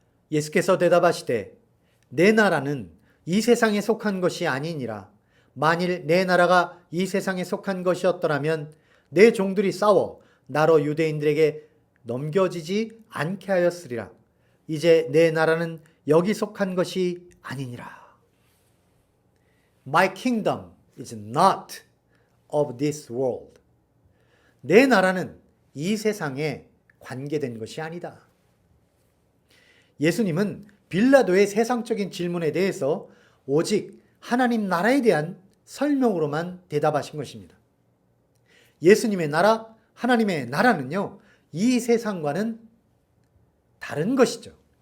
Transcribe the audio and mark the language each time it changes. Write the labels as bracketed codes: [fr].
[ko] 예수께서 대답하시되 내 나라는 이 세상에 속한 것이 아니니라. 만일 내 나라가 이 세상에 속한 것이었더라면 내 종들이 싸워 나로 유대인들에게 넘겨지지 않게 하였으리라. 이제 내 나라는 여기 속한 것이 아니니라. [en] My kingdom is not of this world. [ko] 내 나라는 이 세상에 관계된 것이 아니다. 예수님은 빌라도의 세상적인 질문에 대해서 오직 하나님 나라에 대한 설명으로만 대답하신 것입니다. 예수님의 나라, 하나님의 나라는요, 이 세상과는 다른 것이죠.